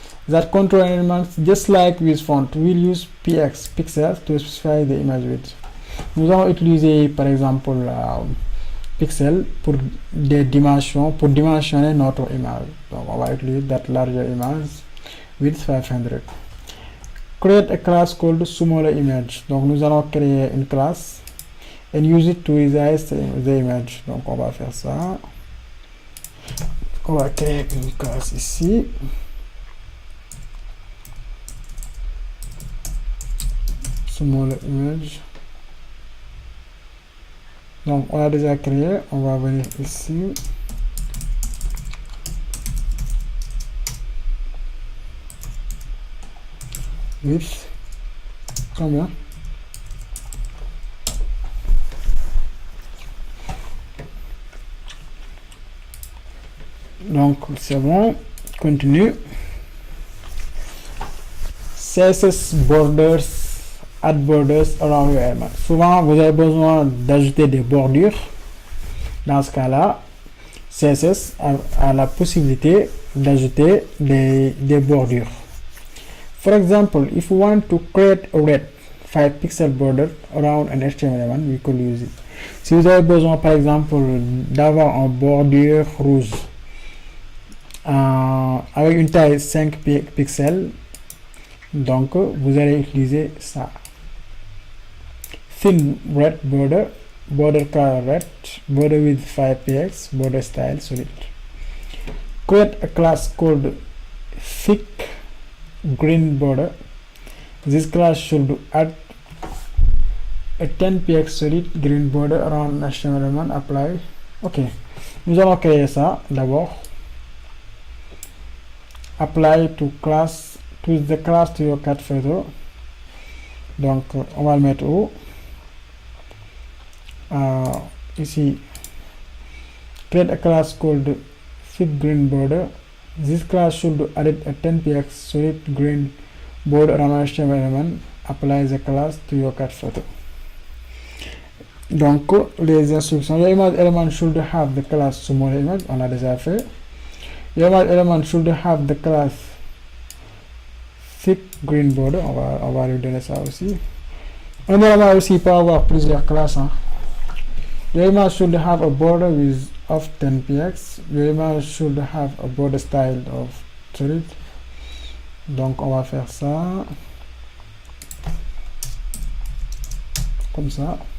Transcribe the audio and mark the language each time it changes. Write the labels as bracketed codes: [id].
[en] That control elements, just like with font, we'll use pixels to specify the image width. [fr] Nous allons utiliser par exemple pixel pour des dimensions, pour dimensionner notre image. Donc on va utiliser [en] that larger image with [fr] 500. [en] Create a class called smaller image. [fr] Donc nous allons créer une classe [en] and use it to resize the image. [fr] Donc on va faire ça. On va créer une classe ici. [en] Smaller image. [fr] Donc on a déjà créé, on va venir ici. Width. Combien? Donc c'est bon, continue. [en] CSS borders, add borders around your element. [fr] Souvent vous avez besoin d'ajouter des bordures. Dans ce cas-là, CSS a la possibilité d'ajouter des bordures. [en] For example, if you want to create a red 5 pixel border around an HTML element, we could use it. [fr] Si vous avez besoin par exemple d'avoir une bordure rouge avec une taille 5 pixels, donc vous allez utiliser ça. [en] Thin red border, border color red, border with 5px, border style solid. Create a class called thick green border. This class should add a 10px solid green border around HTML element. Apply. [fr] Ok, nous allons créer ça d'abord. [en] Apply to class, to the class to your cat photo. [fr] Donc on va le mettre où? Ici. [en] Create a class called thick green border. This class should add a 10px solid green border around HTML element. Apply the class to your cat photo. [fr] Donc les instructions. [en] Your image element should have the class small image. [fr] On a déjà fait. [en] Your image element should have the class thick green border. [fr] On va lui donner ça aussi. Un élément aussi peut avoir plusieurs classes, hein. [en] Your image should have a border with of 10px. Your image should have a border style of solid. [fr] Donc on va faire ça comme ça.